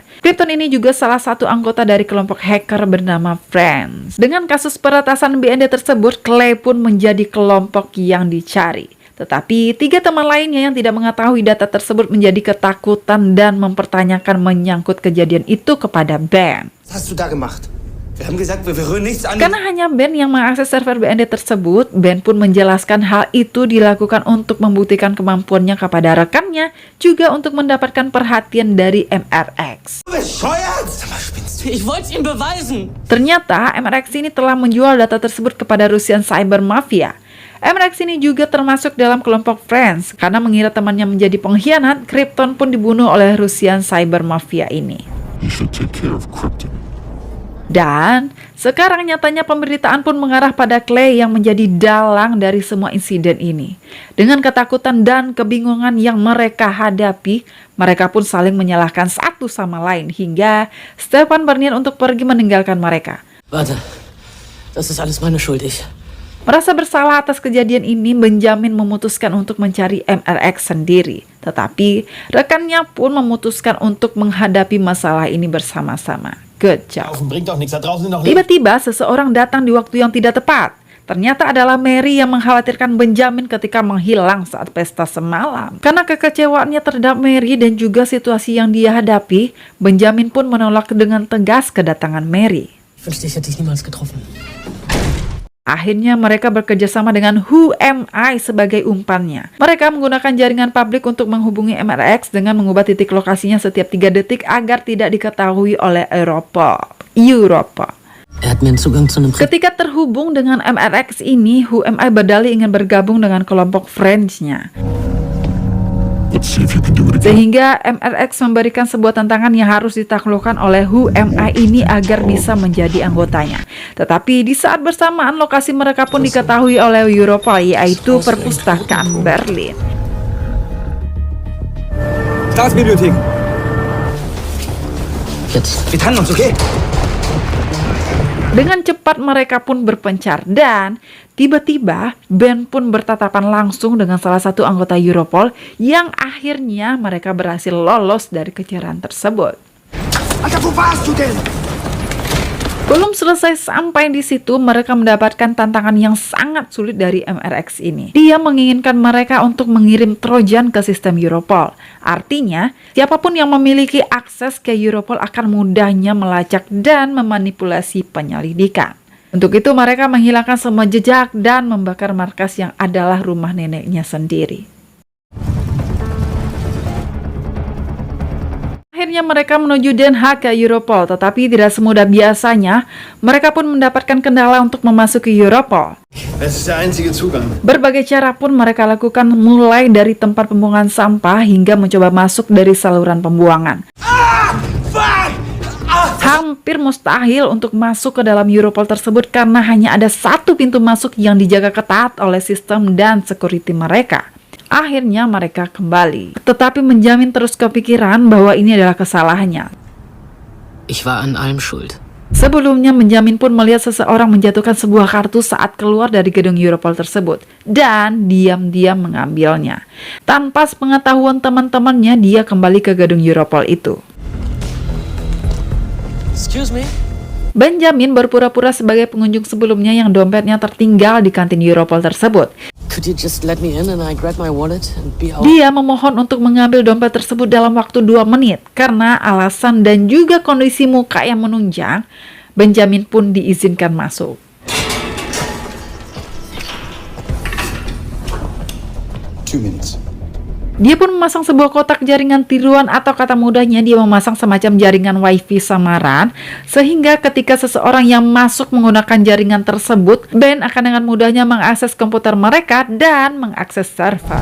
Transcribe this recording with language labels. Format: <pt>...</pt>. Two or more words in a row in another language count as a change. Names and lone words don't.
<id>Krypton ini juga salah satu anggota dari kelompok hacker bernama Friends. Dengan kasus peretasan BND tersebut, Clay pun menjadi kelompok yang dicari. Tetapi 3 teman lainnya yang tidak mengetahui data tersebut menjadi ketakutan dan mempertanyakan menyangkut kejadian itu kepada Ben.</id> <de>Was hast du da gemacht? Wir haben gesagt, wir rühren nichts an.</de> <id>Karena hanya Ben yang mengakses server BND tersebut, Ben pun menjelaskan hal itu dilakukan untuk membuktikan kemampuannya kepada rekannya, juga untuk mendapatkan perhatian dari MRX.</id> <de>Bescheuert! Sag mal, spinnst du? Ich wollte es ihm beweisen.</de> <id>Ternyata MRX ini telah menjual data tersebut kepada Russian Cyber Mafia. MRX ini juga termasuk dalam kelompok Friends. Karena mengira temannya menjadi pengkhianat, Krypton pun dibunuh oleh Russian Cyber Mafia ini.</id> <en>You should take care of Krypton.</en> <id>Dan sekarang nyatanya pemberitaan pun mengarah pada Clay yang menjadi dalang dari semua insiden ini. Dengan ketakutan dan kebingungan yang mereka hadapi, mereka pun saling menyalahkan satu sama lain hingga Stefan berniat untuk pergi meninggalkan mereka.</id> <de>Warte, das ist alles meine Schuld,</de> <id>Merasa bersalah atas kejadian ini, Benjamin memutuskan untuk mencari MRX sendiri. Tetapi rekannya pun memutuskan untuk menghadapi masalah ini bersama-sama.</id> <en>Good job.</en> <de>Bringt doch nichts, da draußen noch</de> <id>Tiba-tiba seseorang datang di waktu yang tidak tepat. Ternyata adalah Mary yang mengkhawatirkan Benjamin ketika menghilang saat pesta semalam. Karena kekecewaannya terhadap Mary dan juga situasi yang dia hadapi, Benjamin pun menolak dengan tegas kedatangan Mary.</id> <de>Ich wünschte, ich hätte dich niemals getroffen.</de> <id>Akhirnya mereka bekerjasama dengan Who Am I sebagai umpannya. Mereka menggunakan jaringan publik untuk menghubungi MRX dengan mengubah titik lokasinya setiap 3 detik agar tidak diketahui oleh Europol.</id> <de>Er hat mir einen Zugang zu einem...</de> <id>Ketika terhubung dengan MRX ini, Who Am I berdalih ingin bergabung dengan kelompok Friends-nya.</id> <en>Let's see if you can do it again.</en> <id>Sehingga MRX memberikan sebuah tantangan yang harus ditaklukkan oleh Who Am I ini agar bisa menjadi anggotanya. Tetapi di saat bersamaan lokasi mereka pun diketahui oleh Europol, yaitu perpustakaan Berlin.</id> <de>Staatsbibliothek. Jetzt. Wir trennen uns, okay?</de> <id>Dengan cepat mereka pun berpencar dan tiba-tiba Ben pun bertatapan langsung dengan salah satu anggota Europol yang akhirnya mereka berhasil lolos dari kejaran tersebut.</id> <de>Alter, wo warst du denn?</de> <id>Belum selesai sampai di situ, mereka mendapatkan tantangan yang sangat sulit dari MRX ini. Dia menginginkan mereka untuk mengirim Trojan ke sistem Europol. Artinya, siapapun yang memiliki akses ke Europol akan mudahnya melacak dan memanipulasi penyelidikan. Untuk itu mereka menghilangkan semua jejak dan membakar markas yang adalah rumah neneknya sendiri. Akhirnya mereka menuju Den Haag ke Europol, tetapi tidak semudah biasanya. Mereka pun mendapatkan kendala untuk memasuki Europol.</id> <de>Es ist der einzige Zugang.</de> <id>Berbagai cara pun mereka lakukan, mulai dari tempat pembuangan sampah hingga mencoba masuk dari saluran pembuangan. Hampir mustahil untuk masuk ke dalam Europol tersebut karena hanya ada satu pintu masuk yang dijaga ketat oleh sistem dan security mereka. Akhirnya mereka kembali, tetapi Benjamin terus kepikiran bahwa ini adalah kesalahannya.</id> <de>Ich war an allem schuld.</de> <id>Sebelumnya, Benjamin pun melihat seseorang menjatuhkan sebuah kartu saat keluar dari gedung Europol tersebut dan diam-diam mengambilnya. Tanpa sepengetahuan teman-temannya, dia kembali ke gedung Europol itu.</id> <en>Excuse me?</en> <id>Benjamin berpura-pura sebagai pengunjung sebelumnya yang dompetnya tertinggal di kantin Europol tersebut.</id> <en>Could you just let me in and I grab my wallet and be out?</en> <id>Dia memohon untuk mengambil dompet tersebut dalam waktu 2 menit. Karena alasan dan juga kondisi muka yang menunjang, Benjamin pun diizinkan masuk. Dia pun memasang sebuah kotak jaringan tiruan, atau kata mudahnya dia memasang semacam jaringan wifi samaran, sehingga ketika seseorang yang masuk menggunakan jaringan tersebut, Ben akan dengan mudahnya mengakses komputer mereka dan mengakses server.</id>